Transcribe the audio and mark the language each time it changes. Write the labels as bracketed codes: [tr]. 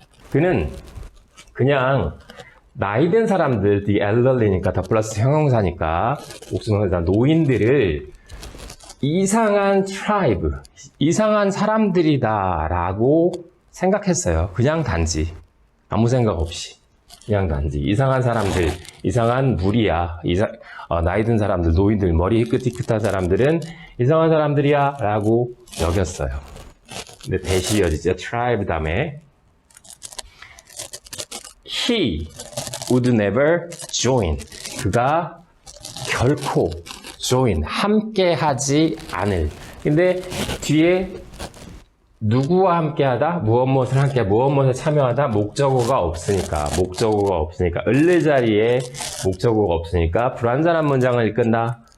[ko] 그는 그냥 나이 든 사람들, [en] the elderly [ko] 니까 더 플러스 형용사니까 옥수명사 노인들을 이상한 tribe, 이상한 사람들이다 라고 생각했어요. 그냥 단지 아무 생각 없이 그냥 단지 이상한 사람들, 이상한 무리야, 나이 든 사람들, 노인들, 머리 희끗희끗한 사람들은 이상한 사람들이야 라고 여겼어요. 근데 대시 이어지죠. [en] tribe 다음에 He would never join. [ko] 그가 결코 join, 함께하지 않을. 근데 뒤에 누구와 함께하다, 무엇을 참여하다, 목적어가 없으니까 을를 자리에 목적어가 없으니까 불완전한 문장을 이끈다.